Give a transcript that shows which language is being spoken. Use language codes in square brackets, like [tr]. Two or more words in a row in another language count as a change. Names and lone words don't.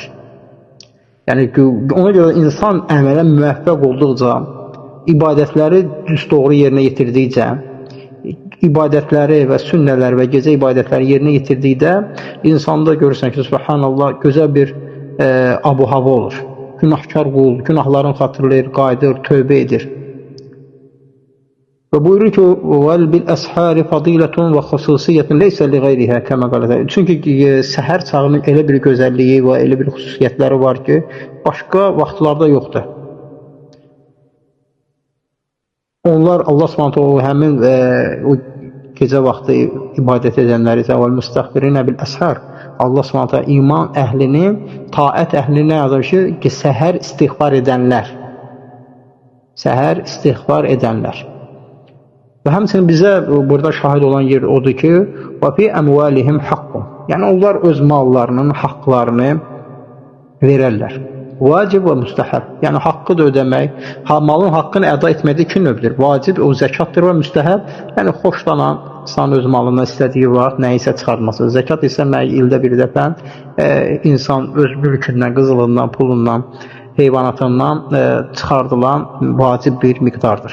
[az] Yəni ona görə insan əmələ müvəffəq olduqca, ibadətləri düz doğru yerinə yetirdikcə, ibadətləri və sünnələr və gecə ibadətləri yerinə yetirdikdə insanda görürsən ki, subhanallah, gözəl bir abu-hava olur. Günahkar qul, günahlarını xatırlayır, qayıdır, tövbə edir. Və buyurur ki, [ar] وَلْ بِالْأَسْحَارِ فَضِيلَةٌ وَخُسُوسِيَّةٌ لَيْسَ لِغَيْرِهَا كَمَا قَالَ. [az] Çünki səhər çağının elə bir gözəlliyi və elə bir xüsusiyyətləri var ki, başqa vaxtlarda yoxdur. Onlar [ar] الله سبحانه [az] o həmin o gecə vaxtı ibadət edənləri [ar] وَالْمُسْتَغْفِرِينَ بِالْأَسْحَارِ. الله سبحانه [az] iman əhlini, taət əhlini yazır ki, səhər istiğfar edənlər. Səhər istiğfar edənlər. Və həmçinin bizə burada şahid olan yer odur ki, [ar] وَفِي أَمْوَالِهِمْ حَقٌّ. [az] Yəni onlar öz mallarının haqqlarını verərlər. Vacib və müstəhəb. Yəni haqqı da ödəmək, malın haqqını əda etməkdə iki növdür. Vacib o zəkatdır və müstəhəb. Yəni xoşlanan insan öz malından istədiyi vaxt nəyisə çıxartması. Zəkat isə ildə bir dəfə insan öz mülkündən, qızılından, pulundan, heyvanatından çıxardılan vacib bir miqdardır.